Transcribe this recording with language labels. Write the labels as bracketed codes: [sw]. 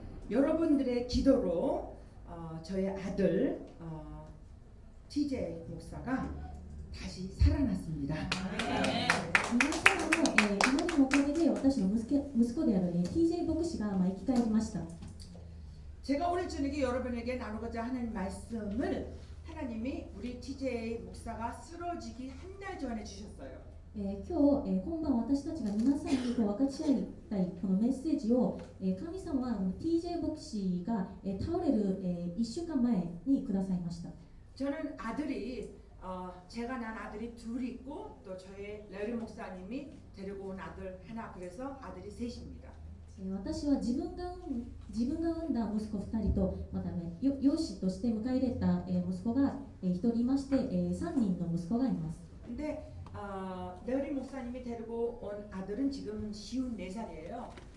[ko] 여러분들의 기도로 저의 아들 TJ 목사가 다시 살아났습니다. [ja] 皆さんの、祈りのおかげで私の息子である、TJ 牧師が、生き返りました。 [ko] 제가 오늘 저녁에 여러분에게 나누고자 하는 말씀을 하나님이 우리 TJ 목사가 쓰러지기 한 달 전에 주셨어요. [ja] 今日、今晩私たちが皆さんに分かち合いたいこのメッセージを、神様は TJ 牧師が、倒れる、1週間前にくださいました。 [ko] 저는 아들이 제가 난 아들이 둘 있고 또 저의 레리 목사님이 데리고 온 아들 하나 그래서 아들이 셋입니다. [ja] 私は自分が産んだ息子2人とまた、養子として迎え入れた、息子が、1人いまして、3人の息子がいます。 [ko] 근데 레리 목사님이 데리고 온 아들은 지금 54살이에요.